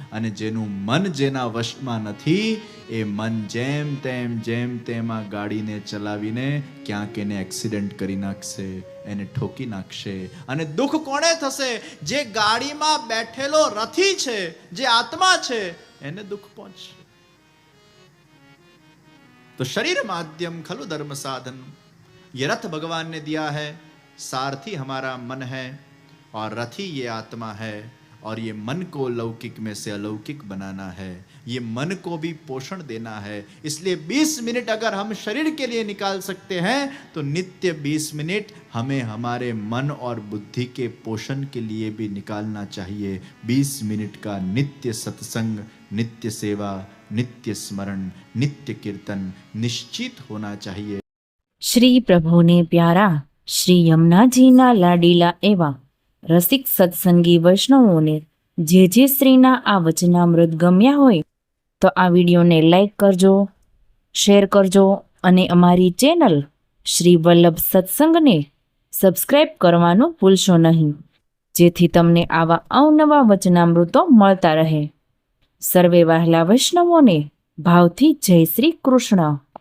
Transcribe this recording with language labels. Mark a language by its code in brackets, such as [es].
[gu] અને જેનું મન જેના વશમાં નથી, એ મન જેમ તેમ આ ગાડીને ચલાવીને ક્યાંક એને એક્સિડન્ટ કરી નાખશે, એને ઠોકી નાખશે. અને દુઃખ કોણે થશે? જે ગાડીમાં બેઠેલો રથી છે, જે આત્મા છે, એને દુઃખ પહોંચશે. [hi] तो [sa] शरीर माध्यम खलु धर्म साधन, [hi] ये रथ भगवान ने दिया है, सारथी हमारा मन है और रथी ये आत्मा है. और ये मन को लौकिक में से अलौकिक बनाना है, ये मन को भी पोषण देना है. इसलिए 20 मिनट अगर हम शरीर के लिए निकाल सकते हैं, तो नित्य 20 मिनट हमें हमारे मन और बुद्धि के पोषण के लिए भी निकालना चाहिए. 20 मिनट का नित्य सत्संग, नित्य सेवा, नित्य स्मरण, नित्य कीर्तन निश्चित होना चाहिए. [gu] श्री प्रभु ने प्यारा श्री यमुना जी ना लाडीला एवा રસિક સત્સંગી વૈષ્ણવોને જે શ્રીના આ વચનામૃત ગમ્યા હોય તો આ વિડીયોને લાઈક કરજો, શેર કરજો અને અમારી ચેનલ શ્રી વલ્લભ સત્સંગને સબસ્ક્રાઈબ કરવાનું ભૂલશો નહીં, જેથી તમને આવા અવનવા વચનામૃતો મળતા રહે. સર્વે વહાલા વૈષ્ણવોને ભાવથી જય શ્રી કૃષ્ણ.